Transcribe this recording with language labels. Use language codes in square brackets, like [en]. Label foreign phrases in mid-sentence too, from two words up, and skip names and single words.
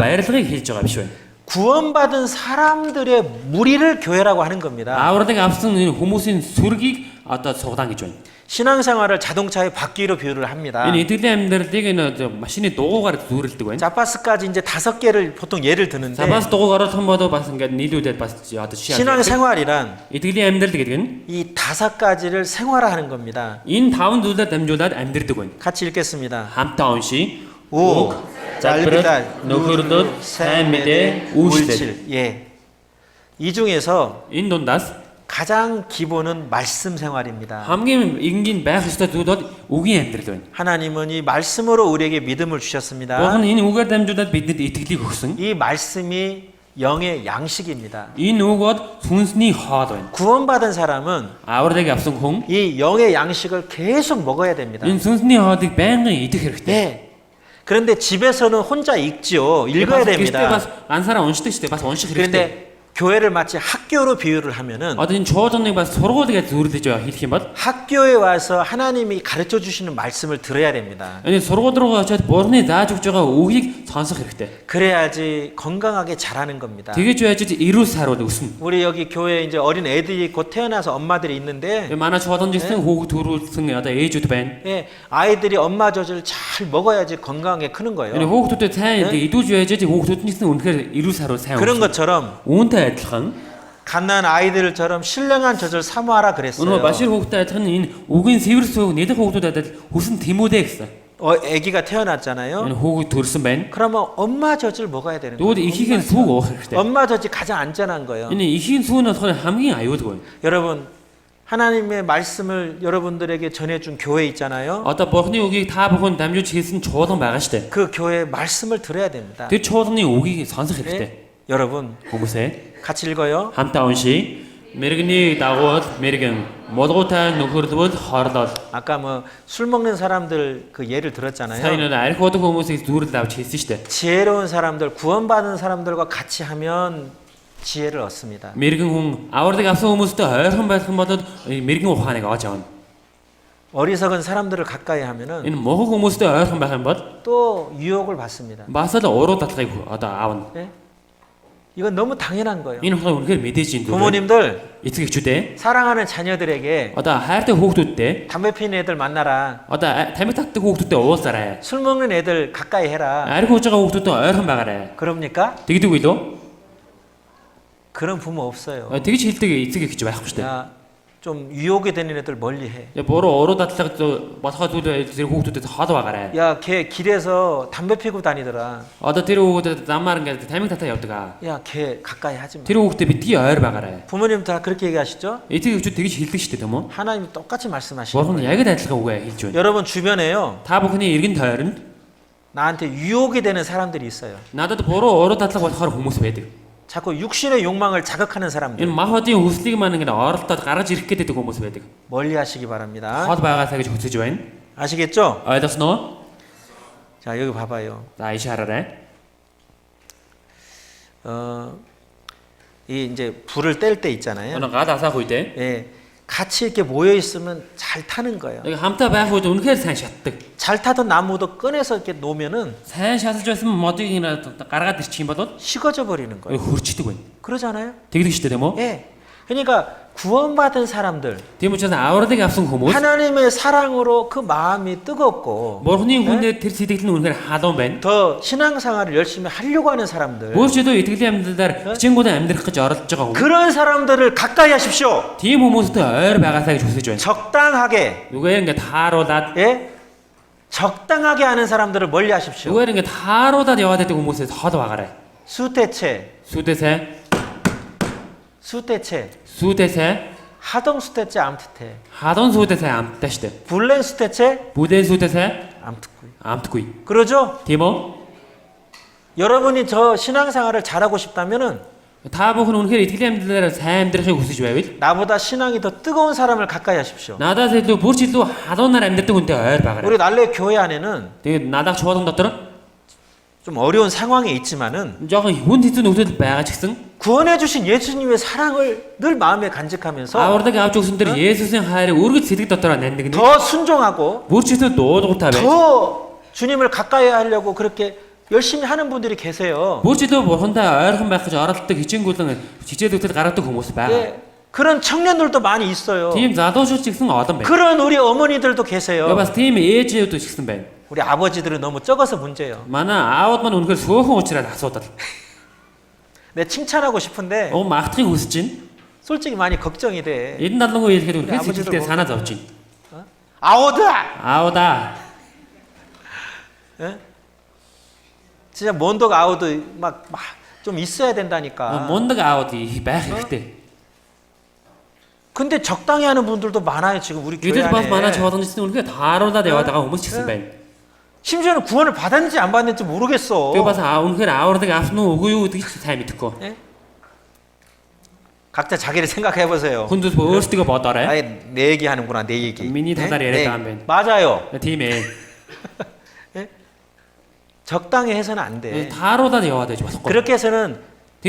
[mn] баярлагыг хэлж байгаа биш байна. [ko] 구원받은 사람들의 무리를 교회라고 하는 겁니다. [mn] Авралыг авсан энэ хүмүүсийн сүргийг одоо суглаан гэж байна. [ko] 신앙생활을 자동차의 바퀴로 비유를 합니다. [mn] Энэ итгэлийн амьдралыг энэ машины дугуугаар зүйрлдэг байна. [ko] 자바스까지 이제 5개를 보통 예를 드는데 [mn] За бас дугуугаар оруулах юм бол бас ингээд нийлүүлээд бас одоо жишээ. [ko] 신앙생활이란 [mn] Итгэлийн амьдрал гэдэг нь [ko] 이 5가지를 생활화하는 겁니다. [mn] энэ 5 зүйлээр дамжуулаад амьдрдаг байна. [ko] 같이 읽겠습니다. [mn] Хамтаа уншия. [ko] 오, [mn] залбирал, нөхөрлөл, сайн мэдээ, үйлчлэл. [ko] 예. 이 중에서 [mn] Энэ дундаас [ko] 가장 기본은 말씀 생활입니다. [mn] хамгийн энгийн байх ёстой зүйл бол үгийн амьдрал байна. [ko] 하나님은 이 말씀으로 우리에게 믿음을 주셨습니다. [mn] Бурхан энэ үгээр дамжуулаад бидэнд итгэлийг өгсөн. [ko] 이 말씀이 영의 양식입니다. [mn] Энэ үг бол сүнсний хоол байна. [ko] 구원받은 사람은 [mn] Авралыг авсан хүн [ko] 이 영의 양식을 계속 먹어야 됩니다. [mn] энэ сүнсний хоолыг байнгын идэх хэрэгтэй. [ko] 네. 그런데 집에서는 혼자 읽지요. 읽어야 [mn] Гэхдээ [ko] 됩니다. [mn] бас ансаараа уншдаг шүү дээ. Бас унших хэрэгтэй. [ko] 그런데 교회를 마치 학교로 비유를 하면은 [mn] Одоо энэ чуулганыг бас сургууль гэж зөвлөж хэлэх юм бол [ko] 학교에 와서 하나님이 가르쳐 주시는 말씀을 들어야 됩니다. [mn] энэ сургууль руу очиод Бурхны зааж өгч байгаа үгийг сонсох хэрэгтэй. [ko] 그래야지 건강하게 자라는 겁니다. [mn] Тэгэж байж эрүүл сайрууд өснө. [ko] 우리 여기 교회에 이제 어린 애들이 곧 태어나서 엄마들이 있는데 [mn] Манай чуулганжсэн хүүхд төрүүлсэн одоо ээжүүд байна. [ko] 예, 아이들이 엄마 젖을 잘 먹어야지 건강하게 크는 [mn] Энэ [ko] 거예요. [mn] хүүхдүүдэд сайн идүүлж байж хүүхдүүд нь үнэхээр эрүүл сайрууд сайн [ko] 그런 [mn] өснө. [ko] 것처럼 [mn] Үүнтэй адилхан [ko] 갓난 아이들처럼 신령한 젖을 사모하라 [mn] өнөө [ko] 그랬어요. [mn] башир хүүхдтэй адилхан энэ үгийн цэвэр сүүг нэдэх хүүхдүүдэд адил хүсэн тэмүүдэ гэсэн. [ko] 아기가 태어났잖아요. [mn] Энэ хүүхд төрсөн байна. [ko] 그러면 엄마 젖을 먹어야 되는 [mn] Тэгвэл [ko] 거예요. [mn] ихийг нь сүүг уух хэрэгтэй. [ko] 엄마 젖이 가장 안전한 거예요. [mn] Энэ ихийн сүү нь болохоор хамгийн аюулгүй. [ko] 여러분 하나님의 말씀을 여러분들에게 전해준 교회 있잖아요. [mn] Одоо Бурхны үгийг та бүхэн дамжуулж хэлсэн чуулган байгаа штэ. [ko] 그 교회의 말씀을 들어야 됩니다. [mn] Тэр чуулганы үгийг сонсох хэрэгтэй. [ko] 예? 여러분 [mn] Хүмүүсээ [ko] 같이 읽어요. [mn] хамтаа уншия. Мэргэний дагуул мэргэн молгуутай нөхөрлөвөл хорлол. [ko] 아까 뭐 술 먹는 사람들 그 예를 들었잖아요. [mn] Сайн арх удаг хүмүүсийг зүрэл авч хэлсэн штэ. [ko] 지혜로운 사람들, 구원받은 사람들과 같이 하면 지혜를 얻습니다. [mn] Мэргэн хүн авралыг авсан хүмүүстэй ойрхон байх юм бол мэргэн ухааныг авч авна. [ko] 어리석은 사람들을 가까이 하면은 [mn] Энэ мохог хүмүүстэй ойрхон байх юм бол [ko] 또 유혹을 받습니다. [mn] бас л уруу дадлыг одоо аавна. [ko] 예? 이건 너무 당연한 거예요. [mn] Энэ ухаан үнэхээр мэдээж юм дүү. [ko] 부모님들 [mn] Эцэг эхчүүдээ [ko] 사랑하는 자녀들에게 [mn] одоо хайртай хүүхдүүдтэй [ko] 담배 피는 애들 만나라. [mn] одоо тамхи татдаг хүүхдүүдтэй уулзаарай. [ko] 술 먹는 애들 가까이 해라. [mn] Арх ууж байгаа хүүхдүүдтэй ойрхон байгаарай. [ko] 그럽니까? [mn] Тэгдэг үү лөө? [ko] 그런 부모 없어요. [mn] Тэгж хэлдэг эцэг эхч байхгүй шүү дээ. [ko] 야, 좀 유혹이 되는 애들 멀리 해. [mn] Буруу уруу дадлага болохоо зүйл зэрэг хүүхдүүдэд хол байгаарай. [ko] 야, 걔 길에서 담배 피고 다니더라. [mn] Одоо тэр хүүхдүүд замаар ингээд тамхи татаа явдаг аа. [ko] 야, 걔 가까이 하지 마. [mn] Тэр хүүхдээ битгий ойр байгаарай. [ko] 부모님 다 그렇게 얘기하시죠? [mn] Эцэг эхчүүд тэгж хэлдэг шүү дээ тийм үү? [ko] 하나님이 똑같이 말씀하시는 [mn] Бурхан [ko] 거예요. [mn] яг л адилхан үгээ хэлж байна. [ko] 여러분 주변에요. [mn] Та бүхний эргэн тойронд [ko] 나한테 유혹이 되는 사람들이 있어요. [mn] надад буруу уруу дадлага болохоор хүмүүс байдаг. [ko] 자꾸 육신의 욕망을 자극하는 사람들. [mn] Энэ махбодын хүслийг маань ингээд оролдоод гаргаж ирэх гэдэг хүмүүс байдаг. [ko] 멀리 하시기 바랍니다. [mn] Хол байгаасаа гэж хүсэж байна. [ko] 아시겠죠? [mn] Ойлгосноо? [ko] 자, 여기 봐봐요. [mn] За иш хараарай. [ko] 이 이제 불을 뗄 때 있잖아요. [mn] Өнөө гал асаах үедээ [ko] 예. 같이 이렇게 모여 있으면 잘 타는 거예요. [mn] яг хамтаа байх үед үнэхээр сайн шатдаг. [ko] 잘 타던 나무도 꺼내서 이렇게 놓으면은 [mn] Сайн шатаж байсан модыг гаргаад ирчих юм бол [ko] 식어져 버리는 거예요. [mn] хөрчдөг байна. [ko] 그러잖아요. [mn] Тэгдэг шүү дээ тийм үү? [ko] 예. 그러니까 구원받은 사람들 [mn] Тийм учраас авралыг авсан хүмүүс [ko] 하나님의 사랑으로 그 마음이 뜨겁고 [mn] Бурхны хүнээр тэр сэтгэл нь үнэхээр халуун байна. [ko] 더 신앙생활을 열심히 하려고 하는 사람들 [mn] Өөрчлөлтөө итгэлийн амьдралаар хичээнгүүдэн амьдрах гэж оролдож байгаа хүмүүс. [ko] 그런 사람들을 가까이 하십시오. [mn] Тийм хүмүүстэй ойр байгаасаа гэж хүсэж байна. [ko] 적당하게 [mn] Зүгээр ингээд тааруулаад [ko] 예? 적당하게 하는 사람들을 멀리 하십시오. [mn] зүгээр ингээд тааруулаад яваад байдаг хүмүүсээс хол байгаарай. сүүтэй цай, Сүдээсээ, сүүтэй цай, сүдээсээ, халуун сүүтэй цай амттай, хадун сүдээсээ амттай штэ. бүлээн сүүтэй цай Бүдэн сүдээсээ 암트구이. амтгүй. [ko] 그러죠? [mn] Тийм үү? [ko] 여러분이 저 신앙생활을 잘하고 싶다면은 [mn] Та бүхэн үнэхээр итгэлийн амьдралаар сайн амьдрахыг хүсэж байвал [ko] 나보다 신앙이 더 뜨거운 사람을 가까이 하십시오. [mn] надаас илүү бүр ч илүү халуунаар амьдрдаг хүнтэй ойр байгаарай. [ko] 우리 날래 교회 안에는 [mn] Тэгээд надад чуулган дотор [ko] 좀 어려운 상황이 있지만은 [mn] жоохон хүнд хэцүү нөхцөл байгаа ч гэсэн [ko] 구원해 주신 예수님의 사랑을 늘 마음에 간직하면서 [mn] авралыг авч өгсөн тэр Есүсийн хайрыг үргэлж сэтгэл дотор нандинг. [ko] 더 순종하고 [mn] бүр ч илүү дуулууртай байж. [ko] 더 주님을 가까이 하려고 그렇게 열심히 하는 분들이 계세요. [mn] Бүр ч илүү бурхантай ойрхон байх гэж оролддог хичээнгүлэн хичээлүүдэл гаргадаг хүмүүс байгаа. [ko] 예, 그런 청년들도 많이 있어요. [mn] Тийм залуучууд ч гэсэн олон байна. [ko] 그런 우리 어머니들도 계세요. [mn] Бас тийм ээжүүд ч гэсэн байна. [ko] 우리 아버지들은 너무 적어서 문제예요. [mn] Манай аауд маань үнэхээр сөөхөн уучраад асуудал. [ko] 내 칭찬하고 싶은데 [mn] Магтахыг хүсэж байна. [ko] 솔직히 많이 걱정이 돼. [mn] Эдэн далангуу хэлэхэд үнэхээр [ko] 아버지들 [mn] сэтгэлдээ [ko] 뭐- [mn] санаа зовж байна. 아오다. Аудаа. [ko] 예? 진짜 [mn] мундаг аавууд [ko] 막 좀 있어야 된다니까. [mn] Мундаг аауд байх хэрэгтэй. [ko] 근데 적당히 하는 분들도 많아요 지금 우리 교회 [mn] Гэтэл бас манай [ko] 안에. [mn] чуулганчдын үнэхээр тааруулаад яваад байгаа хүмүүс ч гэсэн байна. [ko] 심지어는 구원을 받았는지 안 받았는지 모르겠어. [mn] Тэгээ бас үнэхээр авралыг авсан уу үгүй юу гэдгийг ч сайн мэдэхгүй. [ko] 예? 각자 자기를 생각해 보세요. [mn] Хүнд өөрсдөө бодоорой. [ko] 아예 내 얘기하는구나 내 얘기. 미니 다달이 이랬다 하면. 맞아요. [mn] Тийм ээ. [ko] 적당히 해서는 안 돼. [mn] тааруулаад яваад байж болохгүй. [ko] 그렇게 해서는